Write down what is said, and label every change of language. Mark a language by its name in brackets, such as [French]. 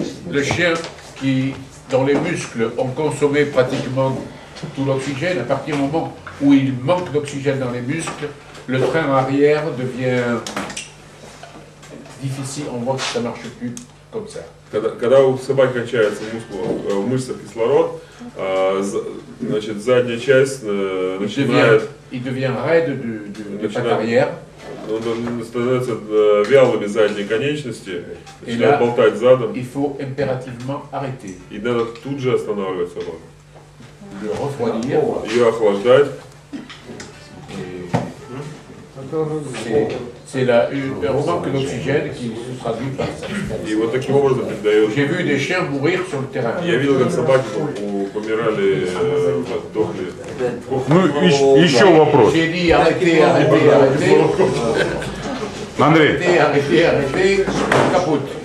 [French] Le chien qui, dans les muscles, ont consommé pratiquement tout l'oxygène, à partir du moment où il manque d'oxygène dans les muscles, le train arrière devient difficile, on voit que ça ne marche plus comme ça. [Russian] Когда у собаки кончается в мышцах кислород, значит, задняя часть начинает [French] Il devient raide de patte arrière. [Russian] Он становится вялыми задние конечности, [French] Et [Russian] начинает [French] là, [Russian] болтать задом, [French] il faut impérativement arrêter. [Russian] и надо тут же останавливать собаку. [French] Le refroidir. [Russian] Ее охлаждать. [French] C'est un manque d'oxygène qui se traduit par ça. [Russian] И вот таким образом передает. [French] J'ai vu des chiens mourir sur le terrain. [Russian] Я видел, как собаки помирали, дохли. Ну, еще вопрос. [French] J'ai dit arrêtez, arrêtez, arrêtez. [Russian] Андрей. [French] Arrêtez, arrêtez, капут.